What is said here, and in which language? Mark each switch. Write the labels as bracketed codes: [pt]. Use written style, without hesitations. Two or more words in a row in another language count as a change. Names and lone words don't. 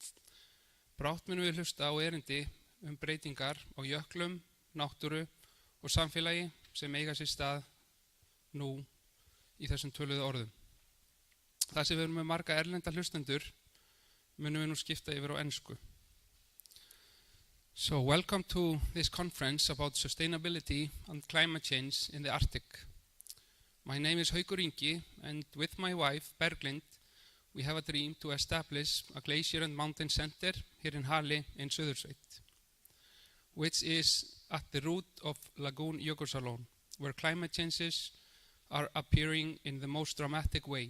[is] Brátt munum við hlusta á erindi breytingar á jöklum, náttúru og samfélagi sem eiga sér stað nú í þessum töluðu orðum. Það sem við erum með marga erlenda hlustendur munum við nú skipta yfir á ensku. [en] So, welcome to this conference about sustainability and climate change in the Arctic. My name is Haukur Ingi, and with my wife, Berglind, we have a dream to establish a glacier and mountain center here in Hali in Suðursveit, which is at the root of Lagoon Jökulsárlón, where climate changes are appearing in the most dramatic way.